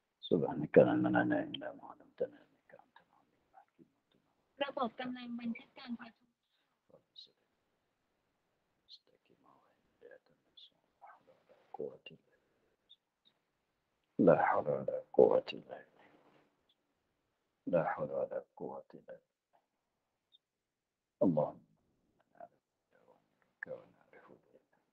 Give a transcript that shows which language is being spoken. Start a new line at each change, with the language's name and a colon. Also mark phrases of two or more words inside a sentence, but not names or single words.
Arabic: سبحانك لا إله إلا أنت علمتنا إنك أنت العليم الحكيم.
Thai: ระบบกำลังบันทึกการประชุม
Arabic: لا حول ولا قوة إلا بالله لا حول ولا قوة إلا بالله اللهم نعرفك ونعرف بك